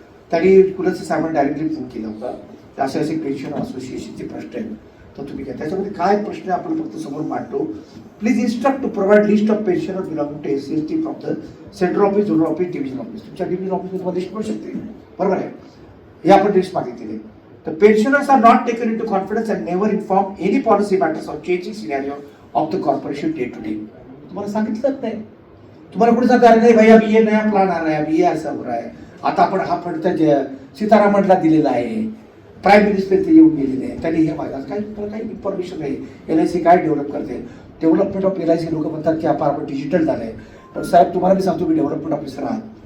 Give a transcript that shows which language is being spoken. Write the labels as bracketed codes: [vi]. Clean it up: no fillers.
[mr] त्यांनी कुलस्ते साहेबांनी directly phone केला होता, असे असे पेन्शन असोसिएशनचे प्रश्न आहेत, तर तुम्ही घ्या. त्याच्यामध्ये काय प्रश्न आपण फक्त समोर मांडतो. [en] Please instruct to provide list of pensioner belonging to SC ST from the central office, zonal office, division office. [mr] तुमच्या डिव्हिजन ऑफिसमध्ये तुम्हाला लिस्ट मिळू शकते, बरोबर आहे. हे आपण लिस्ट मागितलेली आहे. [en] The pensioners are not taken into confidence and never inform any policy matters or changing scenario of the corporation day to day. [mr] तुम्हाला सांगितलं नाही. तुम्हाला कुठे सांगता अरे नाही भाई [hi] अभी ये नया प्लान आ रहा है, [mr] अभी ये ऐसा हो रहा है, आता आपण हा फंड त्या सीतारामनला दिलेला आहे, प्राईम मिनिस्टर ते येऊन गेलेले आहे, त्यांनी हे माहिती काही तुम्हाला काही इन्फॉर्मेशन नाही. LIC काय डेव्हलप करते, डेव्हलपमेंट ऑफ LIC लोक म्हणतात की आपण डिजिटल झालंय. पण साहेब तुम्हाला मी सांगतो मी डेव्हलपमेंट ऑफिसर आहात,